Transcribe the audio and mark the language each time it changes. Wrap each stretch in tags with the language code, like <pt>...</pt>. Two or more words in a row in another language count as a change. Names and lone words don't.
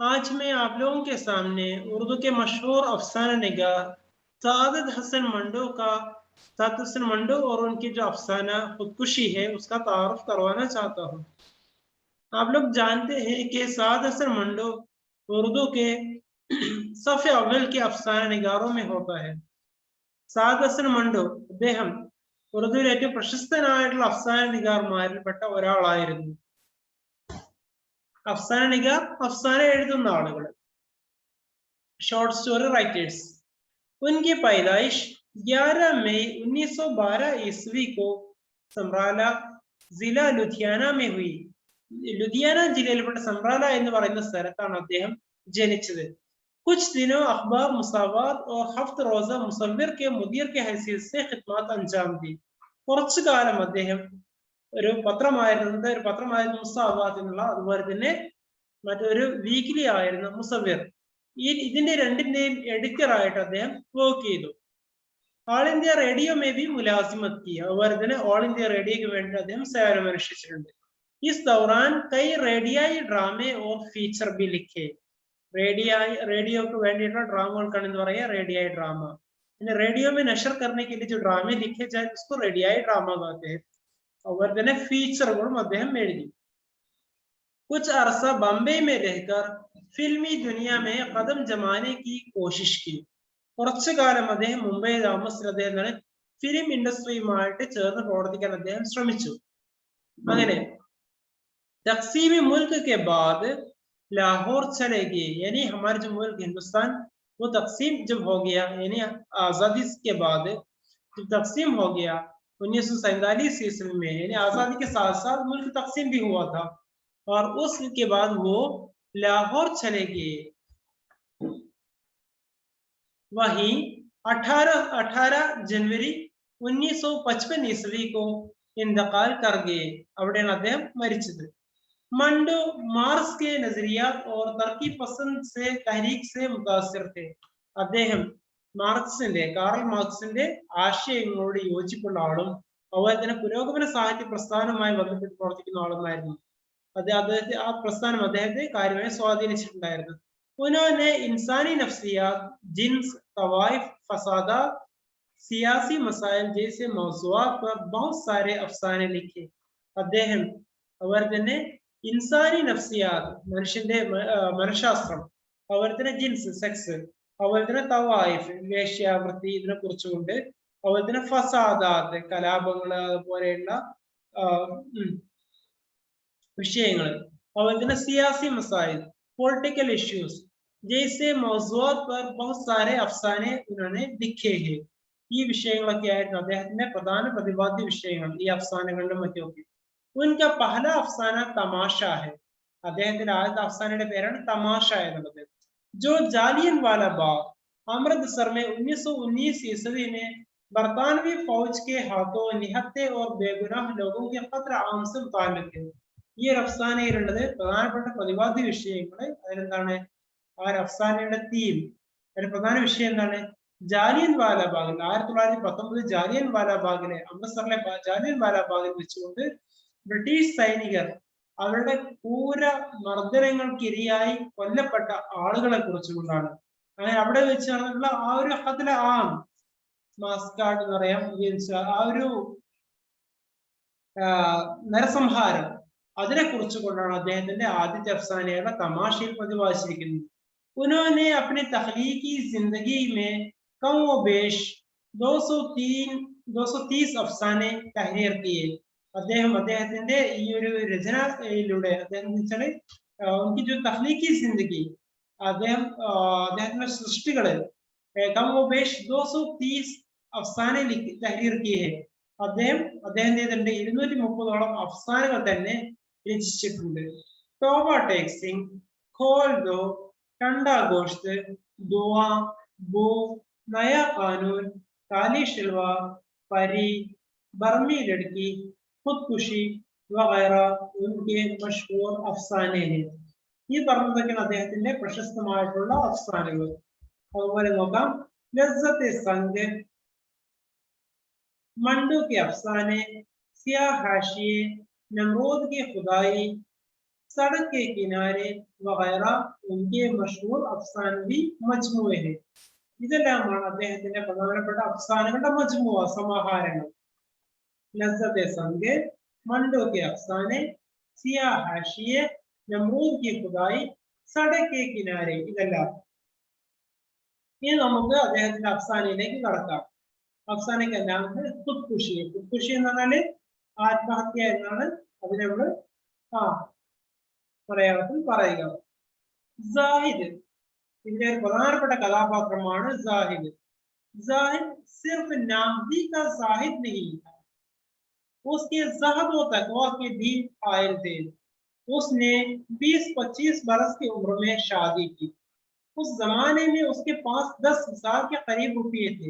<ur>آج میں آپ لوگوں کے سامنے اردو کے مشہور افسانہ نگار سعادت حسن منٹو اور ان کی جو افسانہ خودکشی ہے اس کا تعارف کروانا چاہتا ہوں. آپ لوگ جانتے ہیں کہ سعادت حسن منٹو اردو کے صفِ اول کے افسانہ نگاروں میں ہوتا ہے.</ur> <ml>സാദ് ഹസൻ മണ്ടോ അദ്ദേഹം ഉറുദുവിലെ ഏറ്റവും പ്രശസ്തനായിട്ടുള്ള അഫ്സാന നിഗാർമാരിൽപ്പെട്ട ഒരാളായിരുന്നു.</ml> <ur>افسانہ نگار افسانے</ur> <ml>एഴുതുന്ന ആളുകൾ,</ml> <en>short story writers.</en> <ur>ان کی پیدائش 11 مئی 1912 عیسوی کو سمرالہ ضلع لدھیانہ میں ہوئی.</ur> <ml>लुधियाना ജില്ലയിൽപ്പെട്ട സമറാല എന്ന് പറയുന്ന സ്ഥലത്താണ് അദ്ദേഹം ജനിച്ചത്.</ml> <ur>کچھ دنوں اخبار مساوات اور ہفت روزہ مصور کے مدیر کے حیثیت سے خدمت انجام دی.</ur> <ml>കുറച്ചു കാലം അദ്ദേഹം ഒരു പത്രമായിരുന്നു മുസാവാത്ത് എന്നുള്ള, അതുപോലെ തന്നെ മറ്റൊരു വീക്കിലി ആയിരുന്ന മുസവ്വിർ. ഇതിന്റെ രണ്ടിന്റെയും എഡിറ്റർ ആയിട്ട് അദ്ദേഹം വർക്ക് ചെയ്തു.</ml> <ur>آل انڈیا ریڈیو میں بھی ملازمت کی,</ur> <ml>അതുപോലെ തന്നെ ഓൾ ഇന്ത്യ റേഡിയോയ്ക്ക് വേണ്ടി അദ്ദേഹം സേവനമനുഷ്ഠിച്ചിട്ടുണ്ട്.</ml> <ur>اس دوران کئی ریڈیائی ڈرامے اور فیچر بھی لکھے.</ur> <ml>रेडियोക്ക് വേണ്ടിയിട്ടുള്ള ഡ്രാമകൾക്കാണ് എന്ന് പറയുക റേഡിയായി ഡ്രാമ.</ml> <ur>പിന്നെ ریڈیو میں نشر کرنے کے لیے جو ڈرامے لکھے جائے اس کو ریڈیائی ڈرامہ کہتے ہیں.</ur> <ml>അതുപോലെ തന്നെ ഫീച്ചറുകളും അദ്ദേഹം എഴുതി.</ml> <ur>کچھ عرصہ بمبئی میں رہ کر فلمی دنیا میں قدم جمانے کی کوشش کی.</ur> <ml>കുറച്ചു കാലം അദ്ദേഹം മുംബൈയിൽ താമസിച്ച അദ്ദേഹം ഫിലിം ഇൻഡസ്ട്രിയുമായിട്ട് ചേർന്ന് പ്രവർത്തിക്കാൻ അദ്ദേഹം ശ്രമിച്ചു.</ml> <ur>അങ്ങനെ تقسیم ملک کے بعد لاہور چلے گئے، یعنی ہمارے جو ملک ہندوستان وہ تقسیم جب ہو گیا، یعنی آزادی کے بعد جب تقسیم ہو گیا 1947 عیسوی میں، یعنی آزادی کے ساتھ ساتھ ملک تقسیم بھی ہوا تھا اور اس کے بعد وہ لاہور چلے گئے. وہیں 18 جنوری 1955 عیسوی کو انتقال کر گئے.</ur> <ml>അവിടെയാണ് അദ്ദേഹം മരിച്ചത്.</ml> <ur>منٹو مارکس کے نظریات اور ترقی پسند سے تحریک سے متاثر تھے.</ur> <ml>അദ്ദേഹം കാറൽ മാർക്സിന്റെ ആശയങ്ങളോട് യോജിപ്പുള്ള ആളും അതുപോലെ തന്നെ പുരോഗമന സാഹിത്യ പ്രസ്ഥാനവുമായി ബന്ധപ്പെട്ട് പ്രവർത്തിക്കുന്ന ആളുമായിരുന്നു. അദ്ദേഹത്തെ ആ പ്രസ്ഥാനം അദ്ദേഹത്തെ കാര്യമായി സ്വാധീനിച്ചിട്ടുണ്ടായിരുന്നു.</ml> <ur>انہوں نے انسانی نفسیات، جنس، طوائف، فسادات، سیاسی مسائل جیسے موضوعات پر بہت سارے افسانے لکھے.</ur> <ml>അദ്ദേഹം അതുപോലെ തന്നെ</ml> <ur>انسانی نفسیات,</ur> <ml>മനുഷ്യന്റെ മനഃശാസ്ത്രം, അതുപോലെ തന്നെ ജിൻസ്, സെക്സ്, അതുപോലെ തന്നെ തവായിഫ്, വേശ്യാവൃത്തി, ഇതിനെ കുറിച്ചുകൊണ്ട്, അതുപോലെ തന്നെ ഫസാദാത്ത്, കലാപങ്ങൾ, അതുപോലെയുള്ള विषयങ്ങൾ, അതുപോലെ തന്നെ</ml> <ur>سیاسی مسائل,</ur> <en>political issues</en> <ur>جیسے موضوع پر بہت سارے افسانے انہوں نے لکھے ہیں.</ur> <ml>ഈ വിഷയങ്ങളൊക്കെ ആയിരുന്നു അദ്ദേഹത്തിന്റെ പ്രധാന പ്രതിപാദ്യ വിഷയങ്ങൾ ഈ അഫ്സാനകളിലും മറ്റുമൊക്കെ.</ml> <ur>ان کا پہلا افسانہ تماشا ہے.</ur> <ml>അദ്ദേഹത്തിന്റെ ആദ്യത്തെ അഫ്സാനയുടെ പേരാണ് തമാശ എന്നുള്ളത്.</ml> <ur>جو جلیانوالہ باغ امرتسر میں 1919 عیسوی میں برطانوی فوج کے ہاتھوں نہتے اور بے گناہ لوگوں کے قتل عام سے متعلق ہے.</ur> <ml>ഈ ഒരു അഫ്സാനയിലുള്ളത് പ്രധാനപ്പെട്ട പ്രതിപാദ്യ വിഷയങ്ങൾ അതിലെന്താണ്, ആ ഒരു അഫ്സാനയുടെ തീം, അതിന്റെ പ്രധാന വിഷയം എന്താണ്, ജാലിയൻ വാലാബാഗ് 1919 ജാലിയൻ വാലാബാഗിലെ, അമൃത്സറിലെ ജാലിയൻ വാലാബാഗിൽ വെച്ചുകൊണ്ട് ബ്രിട്ടീഷ് സൈനികർ അവരുടെ ക്രൂര മർദ്ദനങ്ങൾക്കിരയായി കൊല്ലപ്പെട്ട ആളുകളെ കുറിച്ചുകൊണ്ടാണ്. അങ്ങനെ അവിടെ വെച്ച് നടന്നിട്ടുള്ള ആ ഒരു</ml> <ur>قتل عام,</ur> <ml>മാസ്കാർഡ് എന്ന് പറയാം, ആ ഒരു നരസംഹാരം, അതിനെ കുറിച്ചുകൊണ്ടാണ് അദ്ദേഹത്തിന്റെ ആദ്യത്തെ അഫ്സാനയായ തമാശയിൽ പ്രതിപാദിച്ചിരിക്കുന്നത്.</ml> <ur>انہوں نے اپنی تخلیقی زندگی میں کم و بیش 230 افسانے تحریر کیے.</ur> <ml>അദ്ദേഹത്തിന്റെ ഈ ഒരു രചനയിലൂടെ അദ്ദേഹം വെച്ചാൽ</ml> <ur>ان کی جو تخلیقی زندگی,</ur> <ml>അദ്ദേഹത്തിന്റെ സൃഷ്ടികള്</ml> <ur>کم و بیش 230 افسانے تحریر کیے ہیں.</ur> <ml>അദ്ദേഹത്തിന്റെ 230ഓളം അഫ്സാനകൾ തന്നെ രചിച്ചിട്ടുണ്ട്. ടോബ ടെക്സിംഗ്,</ml> <ur>کھول دو، ٹھنڈا گوشت، دعا، بو، نیا قانون، کالی شلوار، پری، برمی لڑکی، خودکشی وغیرہ ان کے مشہور افسانے ہیں.</ur> <ml>ഈ പറഞ്ഞതൊക്കെയാണ് അദ്ദേഹത്തിന്റെ പ്രശസ്തമായിട്ടുള്ള അഫ്സാനകൾ. അതുപോലെ നോക്കാം, ലസ്സത്തെ സംഗ്,</ml> <ur>منٹو کے افسانے، سیاہ حاشیے، نمرود کی خدائی، سڑک کے کنارے وغیرہ ان کے مشہور افسانوی مجموعے ہیں.</ur> <ml>ഇതെല്ലാമാണ് അദ്ദേഹത്തിന്റെ പ്രധാനപ്പെട്ട അഫ്സാനകളുടെ മജ്മുഅ സമാഹാരങ്ങൾ.</ml> <ur>لذت سنگ، منٹو کے افسانے، سیاہ حاشیے، نمرود کی خدائی، سڑک کے کنارے.</ur> <ml>ഇതെല്ലാം ഇനി നമുക്ക് അദ്ദേഹത്തിന്റെ അഫ്സാനയിലേക്ക് കടക്കാം. അഫ്സാനയ്ക്ക് എന്താണ്? ഖുദ്കുഷി. ഖുദ്കുഷി എന്ന് പറഞ്ഞാല് ആത്മഹത്യ എന്നാണ് അതിനെ നമ്മൾ മലയാളത്തിൽ പറയുക. സാഹിദ്, ഇതിന്റെ ഒരു പ്രധാനപ്പെട്ട കഥാപാത്രമാണ് സാഹിദ്.</ml> <ur>زاہد صرف نامدی کا زاہد نہیں تھا، اس کے زہد و تقویٰ کے بھی قائل تھے. اس نے 20-25 برس کی عمر میں شادی کی. اس زمانے میں اس کے پاس 10,000 کے قریب روپے تھے.</ur>